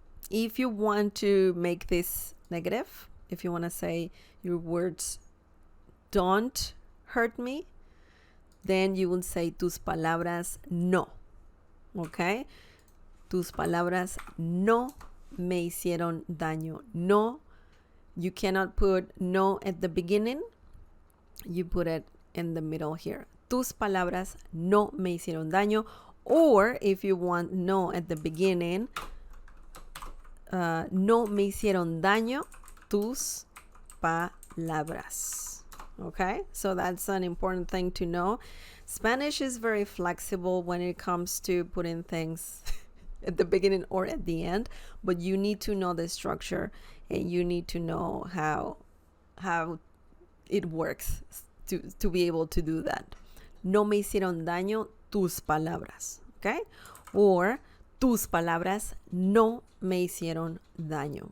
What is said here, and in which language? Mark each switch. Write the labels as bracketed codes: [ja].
[en] If you want to make this negative, if you want to say your words don't hurt me, then you will say [es] tus palabras no. [en] Okay? [es] Tus palabras no me hicieron daño. No. [en] You cannot put no at the beginning. You put it in the middle here. [es] Tus palabras no me hicieron daño. [en] Or if you want no at the beginning, [es] no me hicieron daño tus palabras. [en] Okay, so that's an important thing to know. Spanish is very flexible when it comes to putting things at the beginning or at the end, but you need to know the structure and you need to know how it works to be able to do that. [es] No me hicieron daño tus palabras. Okay, or tus palabras no me hicieron daño.